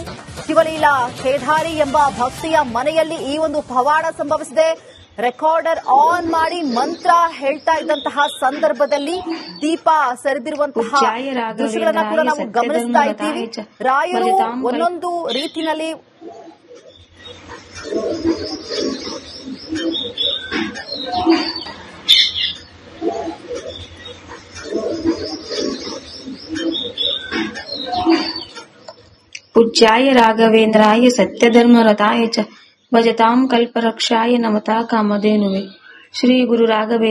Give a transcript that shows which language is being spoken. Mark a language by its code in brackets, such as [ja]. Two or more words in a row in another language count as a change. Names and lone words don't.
[kn] ಶಿವಲೀಲಾ ಕೇದಾರಿ ಎಂಬ ಭಕ್ತಿಯ ಮನೆಯಲ್ಲಿ ಈ ಒಂದು ಪವಾಡ ಸಂಭವಿಸಿದೆ. [en] recorder on [kn] ಮಾಡಿ ಮಂತ್ರ ಹೇಳ್ತಾ ಇದ್ದಂತಹ ಸಂದರ್ಭದಲ್ಲಿ ದೀಪ ಸರಿದಿರುವಂತಹ ದೃಶ್ಯಗಳನ್ನ ಕೂಡ ನಾವು ಗಮನಿಸ್ತಾ ಇದ್ದೀವಿ. ರಾಯರು ಒಂದೊಂದು ರೀತಿಯಲ್ಲಿ [sa] पूज्याय राघवेन्द्राय सत्यधर्मरताय च भजतां कल्परक्षाय नमता कामधेनुवे श्री गुरु राघवेन्द्र